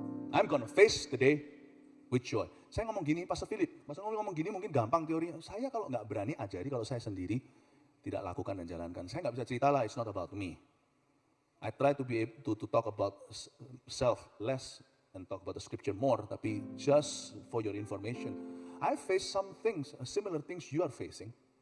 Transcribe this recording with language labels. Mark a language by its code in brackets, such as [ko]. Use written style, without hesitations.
[en] I'm gonna face the day with joy. [id] Saya ngomong gini, Pastor Philip, Pastor ngomong gini mungkin gampang teorinya. Saya kalau nggak berani ajari, kalau saya sendiri tidak lakukan dan jalankan. Saya nggak bisa cerita lah, [en] it's not about me. I try to be able to talk about self less and talk about the scripture more. Tapi just for your information, I face some things, similar things you are facing.